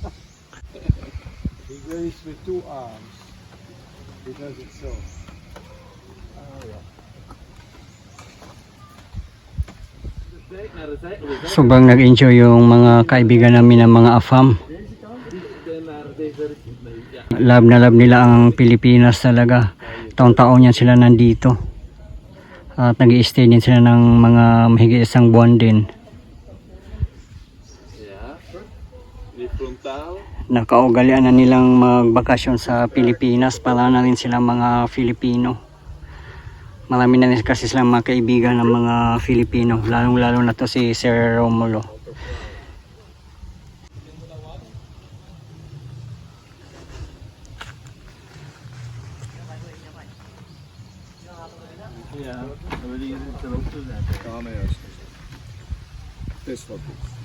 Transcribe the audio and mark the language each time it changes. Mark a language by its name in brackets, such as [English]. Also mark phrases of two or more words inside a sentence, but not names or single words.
[English] He goes with two arms. He does it so. [Filipino] Sobrang nag-enjoy yung mga kaibigan namin ng mga AFAM. Love na love nila ang Pilipinas talaga. Taon-taon yan sila nandito. At nag-i-stay din sila ng mga mahigit isang buwan din. Nakaugalian na nilang magbakasyon sa Pilipinas. Para na rin silang mga Filipino. Marami na rin kasi silang mga kaibigan ng mga Filipino. Lalong-lalo na to si Sir Romulo. [Dutch] Ja, dan wil je het erop te zetten. Ja, nee, juist. Het is wat goed.